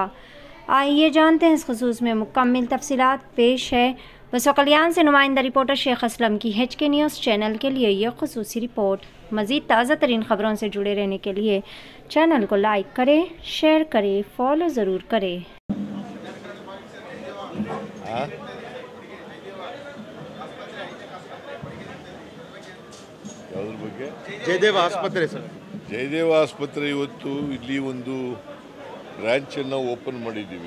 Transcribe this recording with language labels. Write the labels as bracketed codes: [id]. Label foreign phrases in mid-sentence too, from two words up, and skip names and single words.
[ur] آئیے جانتے ہیں اس خصوص میں مکمل تفصیلات. پیش ہے بسوا کلیان سے نمائندہ رپورٹر شیخ اسلم کی HK نیوز چینل کے لیے یہ خصوصی رپورٹ. مزید تازہ ترین خبروں سے جڑے رہنے کے لیے چینل کو لائک کریں، شیئر کریں، فالو ضرور کریں. [kn] ಯಾವುದ್ರ ಬಗ್ಗೆ? ಜಯದೇವ ಆಸ್ಪತ್ರೆ ಸರ್. ಜಯದೇವ ಆಸ್ಪತ್ರೆ ಇವತ್ತು ಇಲ್ಲಿ ಒಂದು ಬ್ರಾಂಚನ್ನು ಓಪನ್ ಮಾಡಿದ್ದೀವಿ.